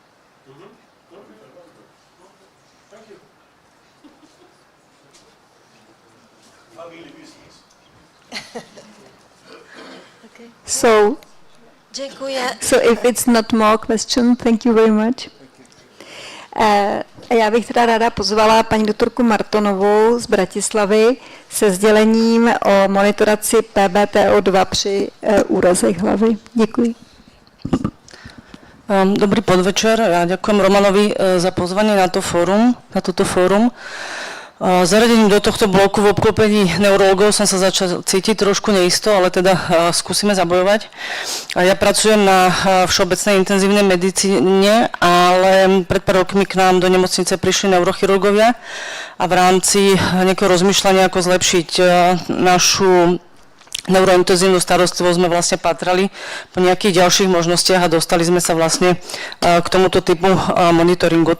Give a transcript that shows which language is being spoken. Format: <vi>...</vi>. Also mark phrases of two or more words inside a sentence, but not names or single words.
<en>Thank you. Family business. Okay. So, Dziękuję. so if it's not more question, thank you very much.</en> <cs>Já bych teda ráda pozvala paní doktorku Martonovou z Bratislavy se sdělením o monitoraci PbTO2 při úrazech hlavy. Děkuji.</cs> <sk>Dobrý podvečer, ja ďakujem Romanovi za pozvanie na toto fórum. Zaradením do tohto bloku v obklopení neurologov som sa začal cítiť trošku neisto, ale teda skúsime zabojovať. Ja pracujem na všeobecnej intenzívnej medicíne, ale pred pár rokmi k nám do nemocnice prišli neurochirurgovia a v rámci nejakého rozmýšľania, ako zlepšiť našu neurointenzívnu starostlivosť sme vlastne patrali po nejakých ďalších možnostiach a dostali sme sa vlastne k tomuto typu monitoringu.</sk>